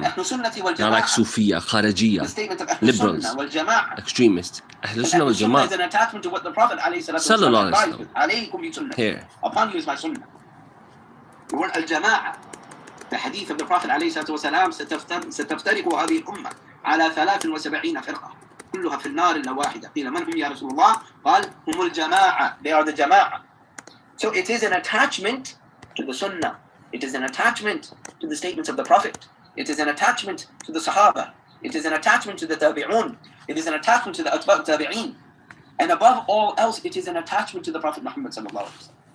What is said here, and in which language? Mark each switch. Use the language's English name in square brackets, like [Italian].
[English] Not like Sufiya, Kharijiyya, liberals, extremists. Ahlul Sunnah wal Jama'ah is an attachment to what the Prophet sallallahu alayhi wa sallam. Here. Upon you is my sunnah. The word al-Jama'ah, the hadith of the Prophet عليه الصلاة والسلام, [Arabic] ستفترق هذه الأمة على 73 فرقة. كلها في النار إلا واحدة قيل من هم يا رسول الله قال هم الجماعة [English] they are the [Arabic] جماعة. [English] So it is an attachment to the Sunnah. It is an attachment to the statements of the Prophet. It is an attachment to the Sahaba. It is an attachment to the Tabi'un. It is an attachment to the Atba' Tabi'in. And above all else, it is an attachment to the Prophet Muhammad sallallahu alaihi wasallam.